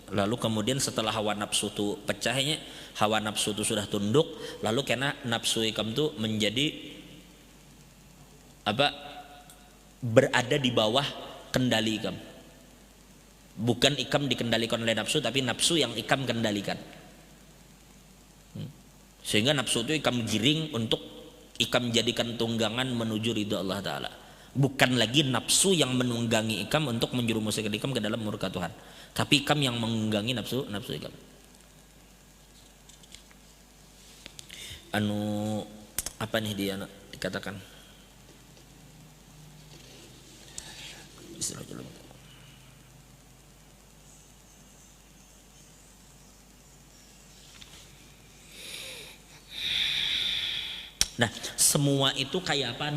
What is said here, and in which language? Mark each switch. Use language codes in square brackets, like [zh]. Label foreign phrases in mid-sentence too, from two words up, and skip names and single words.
[id] Lalu kemudian setelah hawa nafsu tu pecahnya, hawa nafsu tu sudah tunduk, lalu kena nafsu ikam tu menjadi apa? Berada di bawah kendali ikam. Bukan ikam dikendalikan oleh nafsu, tapi nafsu yang ikam kendalikan. Sehingga nafsu itu ikam giring untuk ikam jadikan tunggangan menuju ridha Allah Ta'ala. Bukan lagi nafsu yang menunggangi ikam untuk menjerumuskan ikam ke dalam murka Tuhan, tapi ikam yang menunggangi nafsu ikam. Apa nih dia dikatakan? Nah, semua itu kayak apaan?